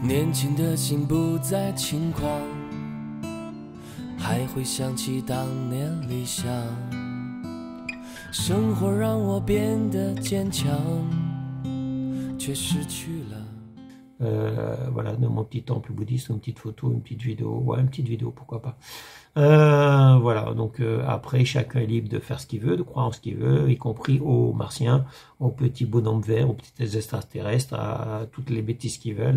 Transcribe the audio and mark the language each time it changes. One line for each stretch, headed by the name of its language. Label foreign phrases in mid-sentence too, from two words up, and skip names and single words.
Chinese: 年轻的心不再轻狂，还会想起当年理想，生活让我变得坚强，却失去了。
French: Voilà, de mon petit temple bouddhiste, une petite photo, une petite vidéo, ouais, une petite vidéo, pourquoi pas. Voilà, donc après, chacun est libre de faire ce qu'il veut, de croire en ce qu'il veut, y compris aux martiens, aux petits bonhommes verts, aux petits extraterrestres, à toutes les bêtises qu'ils veulent.